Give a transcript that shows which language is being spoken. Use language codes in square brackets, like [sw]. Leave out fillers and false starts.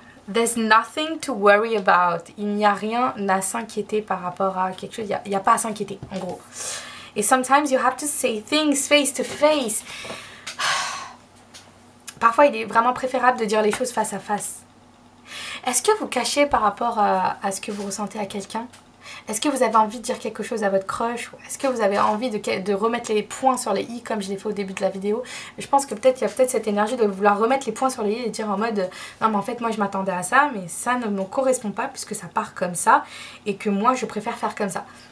[en] There's nothing to worry about. [fr] Il n'y a rien à s'inquiéter par rapport à quelque chose. Il n'y a pas à s'inquiéter, en gros. [en] Et sometimes you have to say things face to face. [fr] Parfois, il est vraiment préférable de dire les choses face à face. Est-ce que vous cachez par rapport à ce que vous ressentez à quelqu'un? Est-ce que vous avez envie de dire quelque chose à votre crush? Est-ce que vous avez envie de remettre les points sur les i comme je l'ai fait au début de la vidéo? Je pense que peut-être il y a peut-être cette énergie de vouloir remettre les points sur les i et dire en mode non mais en fait moi je m'attendais à ça mais ça ne me correspond pas puisque ça part comme ça et que moi je préfère faire comme ça.